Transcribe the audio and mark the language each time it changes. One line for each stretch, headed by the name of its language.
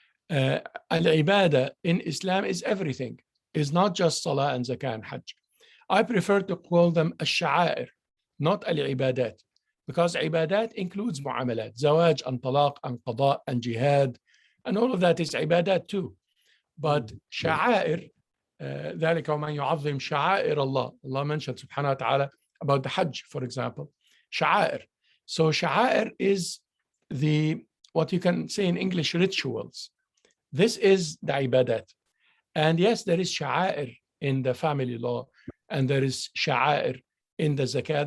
English: Al-ibadah in Islam is everything. It's not just salah and zakah and hajj. I prefer to call them al-sha'air, not al-ibadat, because ibadat includes mu'amalat, zawaj and talaq and qada and jihad, and all of that is ibadat too. But sha'air,
Arabic: ذلك ومن يعظم شعائر الله.
English: Allah mentioned subhanahu wa ta'ala about the hajj, for example, sha'air. So sha'air is what you can say in English, rituals. This is the ibadat. And yes, there is sha'air in the family law, and there is sha'air in the zakah.